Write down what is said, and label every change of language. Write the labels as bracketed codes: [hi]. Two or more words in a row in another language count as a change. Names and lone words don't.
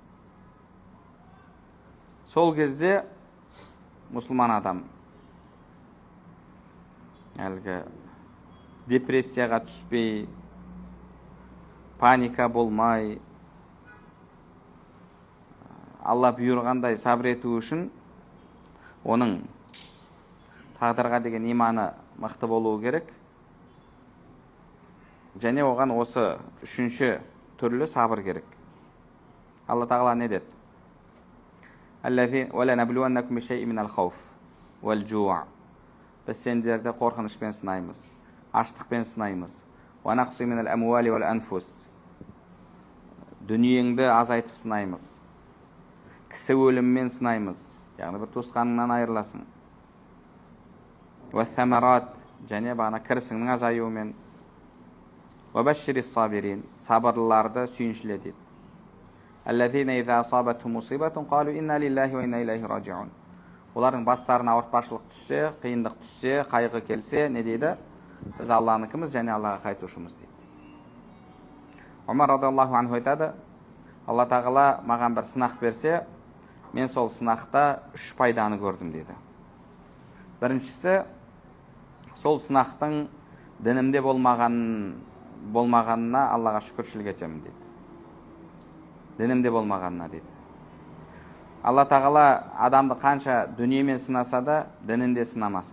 [kk] Сол кезде мұсылман адам әлгі депрессияға түспей, паника болмай, Алла бұйырғандай сабыр ету үшін оның тағдырға деген иманы мықты болуы керек. Және оған осы үшінші түрлі сабыр керек. Алла тағала не деді? [ar] وَلَنَبْلُوَنَّكُمْ بِشَيْءٍ مِنَ الْخَوْفِ وَالْجُوعِ. [kk] Біз сендерді қорқынышпен сынаймыз, аштықпен сынаймыз. [ar] وَنَقْصٍ مِنَ الْأَمْوَالِ وَالْأَنْفُسِ. [kk] Дүниеңді азайтып сынаймыз. Кісі өліммен сынаймыз, яғни бір туысқаныңнан айырыласың. وَالثَّمَرَاتِ. Және бағана кірісіңнің азаюымен. [ar] وَبَشِّرِ الصَّابِرِينَ. [kk] Сабырлыларды сүйіншіле дейді. [ar] الَّذِينَ إِذَا أَصَابَتْهُمْ مُصِيبَةٌ قَالُوا إِنَّا لِلَّهِ وَإِنَّا إِلَيْهِ راجعون. [kk] Олардың бастарына ауыртпашылық түссе, қиындық түссе, қайғы келсе, не дейді? Біз Алланыкіміз және Аллаға қайтушымыз дейді. Умар [ar] رضي الله عنه [kk] айтады, Алла тағала маған бір сынақ берсе, мен сол сынақта 3 пайданы көрдім дейді. Біріншісі, сол сынақтың дінімде болмағанына Аллаға шүкіршілік етемін дейді. Дінімде болмағанына дейді. Алла тағала адамды қанша дүниемен сынаса да, дінінде сынамасын.